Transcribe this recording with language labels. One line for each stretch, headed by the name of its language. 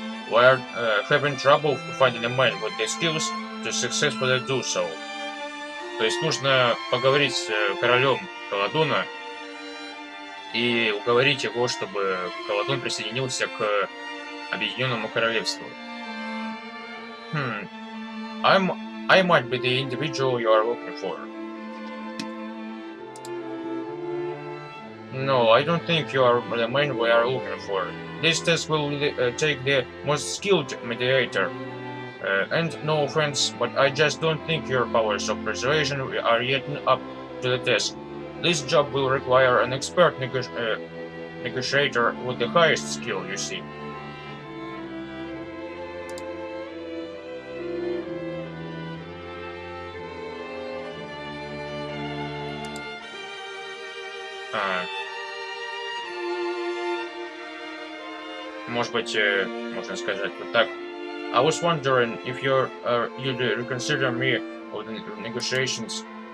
English: We are having trouble finding a man with the skills to successfully do so.
Russian: То есть нужно поговорить с королем Каладона и уговорить его, чтобы Каладон присоединился к Объединённому Королевству.
English: I might be the individual you are looking for. No, I don't think you are the man we are looking for. This test will take the most skilled mediator. And no offense, but I just don't think your powers of persuasion are yet up to the test. This job will require an expert negotiator with the highest skill, you see.
Russian: Может быть, можно сказать вот так.
English: I was wondering if you'd reconsider me with the negotiations.